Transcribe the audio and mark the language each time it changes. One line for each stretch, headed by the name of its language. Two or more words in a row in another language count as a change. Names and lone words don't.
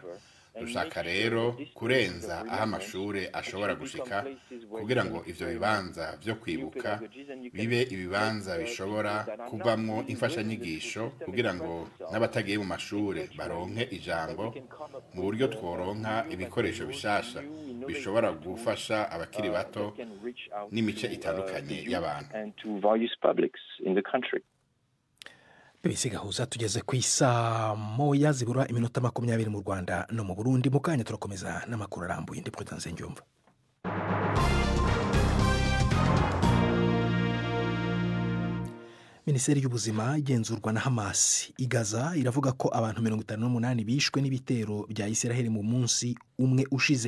Rundi: Dushaka rero kurenza aho amashuri ashobora gushika kugira ngo ivyo bibanza byo kwibuka bibe ibibanza bishobora kubamwo imfashanyigisho kugira ngo n'abatagiye mu mashuri baronke ijambo, mu buryo tworonka ibikoresho bishasha bishobora gufasha abakiri bato n'imice itandukanye y'abantu.
Kinyarwanda: BBC Gahuza tugeze ku isaa moya zibura iminota 20 mu Rwanda no mu Burundi. Mu kanya turakomeza n'amakuru arambuye. Ndi Prudence Njumva. Minisiteri y'ubuzima igenzurwa na Hamas i Gaza iravuga ko abantu 58 bishwe n'ibitero bya Israel mu munsi umwe ushize.